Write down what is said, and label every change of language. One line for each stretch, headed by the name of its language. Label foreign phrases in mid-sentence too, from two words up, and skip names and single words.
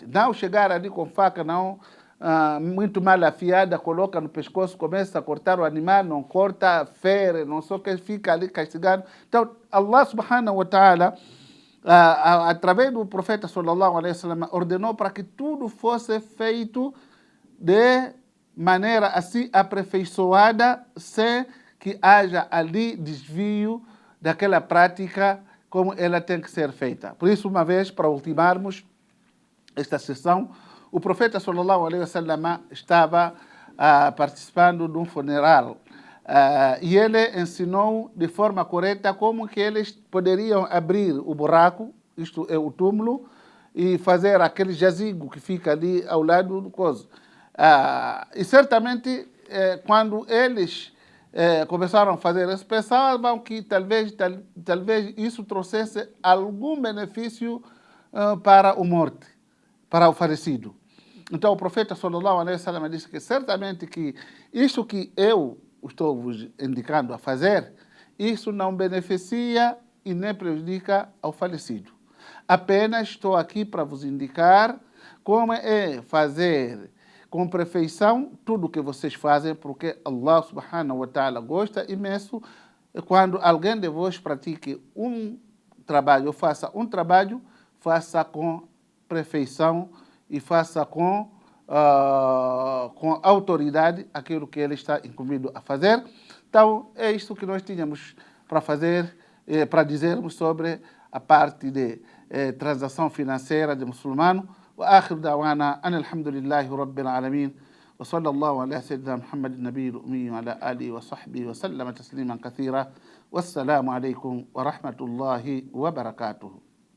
Portuguese: Não chegar ali com faca, não muito mal afiada, coloca no pescoço, começa a cortar o animal, não corta, fere, não sei o que, fica ali castigado. Então,
Arabic: الله سبحانه وتعالى,
Portuguese: através do profeta
Arabic: صلى الله عليه وسلم,
Portuguese: ordenou para que tudo fosse feito de maneira assim aperfeiçoada, sem que haja ali desvio daquela prática como ela tem que ser feita. Por isso, uma vez, para ultimarmos esta sessão, o profeta
Arabic: صلى الله عليه وسلم
Portuguese: estava participando de um funeral e ele ensinou de forma correta como que eles poderiam abrir o buraco, isto é o túmulo, e fazer aquele jazigo que fica ali ao lado do coso. E certamente quando eles começaram a fazer isso, pensavam que talvez isso trouxesse algum benefício para o morto, para o falecido. Então o profeta
Arabic: صلى الله عليه وسلم
Portuguese: disse que certamente que isso que eu estou vos indicando a fazer, isso não beneficia e nem prejudica ao falecido. Apenas estou aqui para vos indicar como é fazer com perfeição tudo o que vocês fazem, porque Allah
Arabic: سبحانه وتعالى
Portuguese: gosta imenso quando alguém de vós pratique um trabalho, ou faça um trabalho, faça com perfeição e faça com autoridade aquilo que ele está incumbido a fazer. Então, é isto que nós tínhamos para fazer, para dizermos sobre a parte de transação financeira de muçulmano.
Arabic: وآخر دعوانا أن الحمد لله رب العالمين وصلى الله على سيدنا محمد النبي الأمي وعلى آله وصحبه وسلم تسليما كثيرا والسلام عليكم ورحمة الله وبركاته.